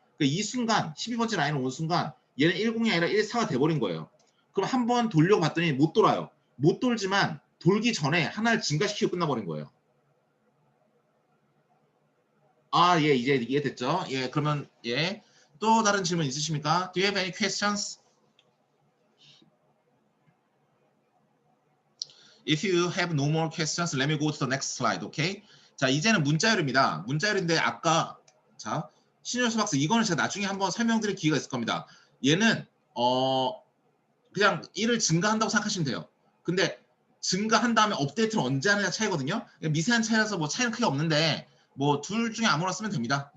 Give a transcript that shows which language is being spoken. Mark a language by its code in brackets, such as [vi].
[ko] 그러니까 이 순간 12번째 라인을 온 순간 얘는 10이 아니라 14가 돼 버린 거예요. 그럼 한번 돌려고 봤더니 못 돌아요. 못 돌지만 돌기 전에 하나를 증가시키고 끝나버린 거예요. 아, 예, 이제 이해됐죠? 예, 그러면 예, 또 다른 질문 있으십니까? [en] Do you have any questions? If you have no more questions, let me go to the next slide, okay? [ko] 자, 이제는 문자열입니다. 문자열인데 아까 자, 신효수 박사 이거는 제가 나중에 한번 설명드릴 기회가 있을 겁니다. 얘는 그냥 1을 증가한다고 생각하시면 돼요. 근데 증가한 다음에 업데이트를 언제 하느냐 차이거든요. 미세한 차이라서 뭐 차이는 크게 없는데 뭐 둘 중에 아무나 쓰면 됩니다.